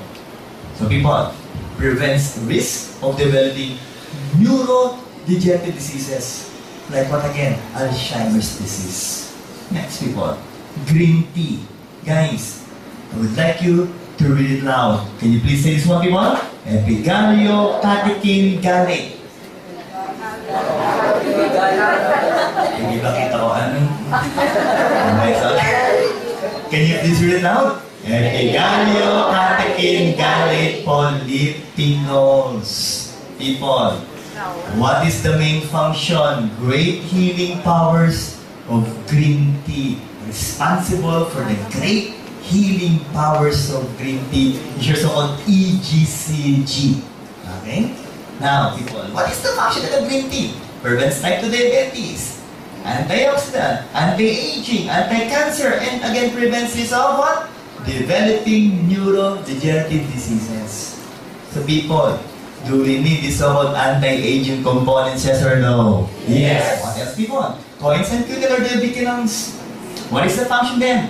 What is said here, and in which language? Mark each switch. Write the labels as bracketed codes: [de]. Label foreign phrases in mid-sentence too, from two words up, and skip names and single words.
[en] So people, prevents risk of developing neurodegenerative diseases. Like what again? Alzheimer's disease. Next, people, green tea. Guys, I would like you to read it loud. Can you please say this one, people? Epigalio catechin gallate. [tl] Hindi ba kita ko ano? [en] Can you please read it loud? Epigalio catechin gallate polyphenols. People, what is the main function? Great healing powers of green tea. Responsible for the great healing powers of green tea, which are so-called EGCG. Okay? Now, people, what is the function of the green tea? Prevents type 2 diabetes, antioxidant, anti-aging, anti-cancer, and again prevents this of what? Developing neurodegenerative diseases. So people, do we need this so-called anti-aging components, yes or no? Yes. What else, people? Coins and cuticle diabetes. What is the function then?